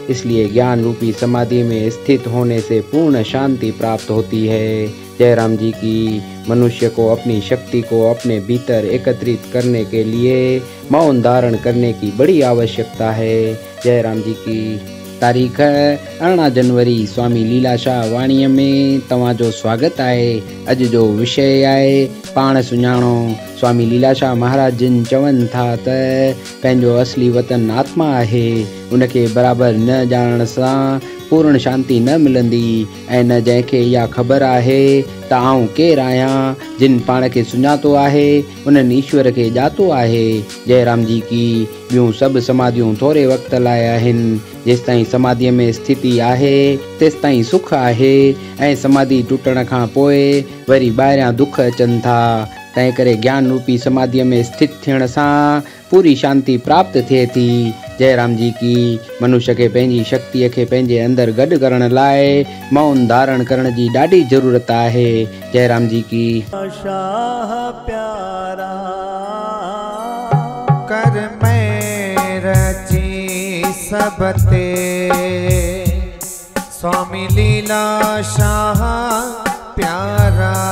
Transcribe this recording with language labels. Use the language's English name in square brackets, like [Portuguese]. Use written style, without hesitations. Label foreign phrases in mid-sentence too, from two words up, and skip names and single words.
[Hindi] इसलिए ज्ञान रूपी समाधि में स्थित होने से पूर्ण शांति प्राप्त होती है। जय राम जी की। मनुष्य को अपनी शक्ति को अपने भीतर एकत्रित करने के लिए मौन धारण करने की बड़ी आवश्यकता है। जय राम जी की। [Sindhi] तारीख़ 18 जनवरी स्वामी लीलाशाह वाणी में तव्हांजो स्वागत आहे। अॼु जो विषय आहे पाण सुञाणो। स्वामी लीलाशाह महाराज जिन चवनि था त पंहिंजो असली वतन आत्मा आहे, उनखे बराबर न ॼाणण सां पूर्ण शांति न मिलंदी ऐं न जंहिंखे इहा ख़बर आहे त आउं केरु आहियां। जिन पाण खे सुञातो आहे उन्हनि ईश्वर खे ॼातो आहे। जय राम जी की। ॿियूं सभु समाधियूं थोरे वक़्त लाइ आहिनि। जेसिताईं समाधीअ में स्थिति आहे तेसिताईं सुख आहे ऐं समाधि टुटण खां पोइ वरी ॿाहिरियां दुख अचनि था। तंहिं करे ज्ञान रूपी समाधीअ में स्थित थियण सां पूरी शांति प्राप्त थिए थी। जय राम जी की। मनुष्य खे पंहिंजी शक्तिअ खे पंहिंजे अंदरि गॾु करण लाइ मौन धारण करण जी ॾाढी ज़रूरत आहे। जय राम जी की। शाह प्यारा कर मैं रची सबते, स्वामी लीलाशाह प्यारा।